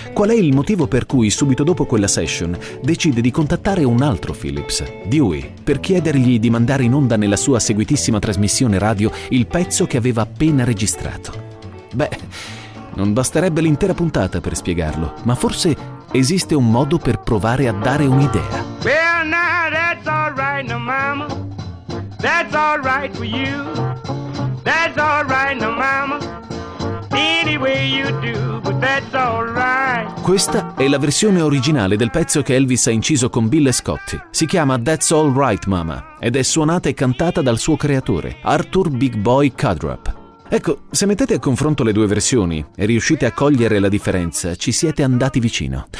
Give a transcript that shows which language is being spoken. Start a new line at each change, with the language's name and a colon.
Italian: Qual è il motivo per cui, subito dopo quella session, decide di contattare un altro Phillips, Dewey, per chiedergli di mandare in onda nella sua seguitissima trasmissione radio il pezzo che aveva appena registrato? Beh, non basterebbe l'intera puntata per spiegarlo, ma forse esiste un modo per provare a dare un'idea.
English: Well, now that's all right, no mama. That's all right for you. That's all right, no mama. Any way you do, but that's all right.
Italian: Questa è la versione originale del pezzo che Elvis ha inciso con Bill e Scotty. Si chiama That's All Right, Mama, ed è suonata e cantata dal suo creatore, Arthur Big Boy Cudrup. Ecco, se mettete a confronto le due versioni e riuscite a cogliere la differenza, ci siete andati vicino.